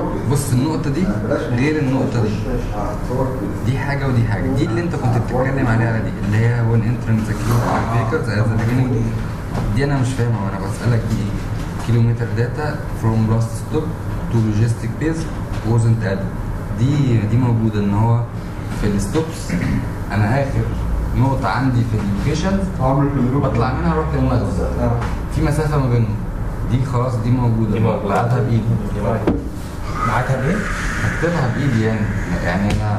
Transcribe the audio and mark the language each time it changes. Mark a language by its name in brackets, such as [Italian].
[Arabic] بص النقطة دي غير النقطة دي حاجة ودي حاجة. دي اللي انت كنت بتتكلم عليها دي اللي هي [English] when entering the queue of vehicles at the beginning. [Arabic] دي انا مش فاهمها وانا بسألك دي ايه. [English] Kilometre data from last stop to logistic base wasn't added. [Arabic] دي موجودة ان هو في الستوبس انا اخر نقطة عندي في اللوكيشن بطلع منها اروح للمخزن في مسافة ما بينهم. دي خلاص دي موجودة بعتها بإيدي. معاكها بايه؟ هكتبها بإيدي يعني